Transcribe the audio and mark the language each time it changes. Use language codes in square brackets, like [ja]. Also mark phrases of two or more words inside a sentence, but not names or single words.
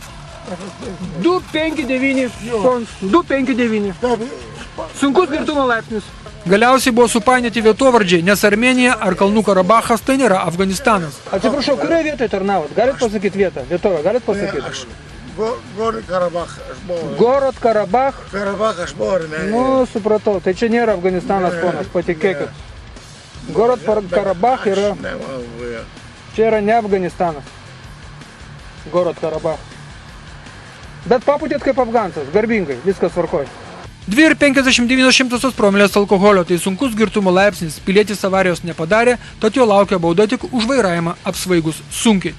[lt] 259. 259. Sunkus girtumo laipsnis. Galiausiai buvo supainioti vietovardžiai, nes Armėnija ar Kalnų Karabachas tai nėra Afganistanas. Atsiprašau, kurioje vietoje tarnavot? Galit pasakyti vietą? Vietovę, galit pasakyti? [ru] Город Карабах, [lt] aš buvau. [ru] Город Карабах? [lt] Карабах aš buvau, ne? Nu, supratau, tai čia nėra Afganistanas, ponas, patikėkit. [ru] Город Карабах yra... [lt] Čia yra ne Afganistanas. [ru] Город Карабах. [lt] Bet paputėt kaip afgansas, garbingai, viskas tvarkoj. 2,59 promilės alkoholio, tai sunkus girtumo laipsnis, pilietis avarijos nepadarė, tad jo laukia bauda tik už vairavimą apsvaigus sunkiai.